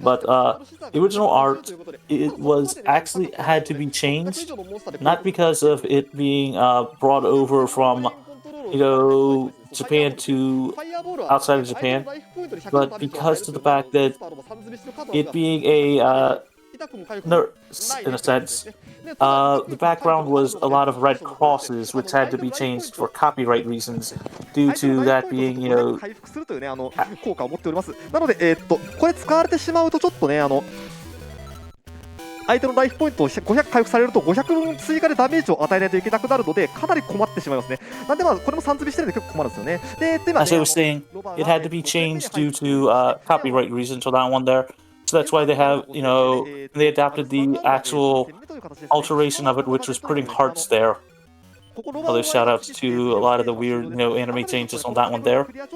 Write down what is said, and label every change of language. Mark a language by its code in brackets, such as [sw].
[en] But the original art, it was actually had to be changed, not because of it being brought over from, you know, Japan to outside of Japan, but because of the fact that it being a nurse, in a sense, the background was a lot of red crosses, which had to be changed for copyright reasons, due to that being, you know... [ja] 効果を持っております。なので、これ使われてしまうとちょっとね、相手のライフポイントを500回復されると500分追加でダメージを与えないといけなくなるので、かなり困ってしまいますね。なんでこれも3積みしてるんで結構困るんですよね。で、今 [en] As I was saying, it had to be changed due to copyright reasons for that one there. So that's why they have, they adapted the actual alteration of it, which was putting hearts there. Other shout-outs to a lot of the weird, anime changes on that one there.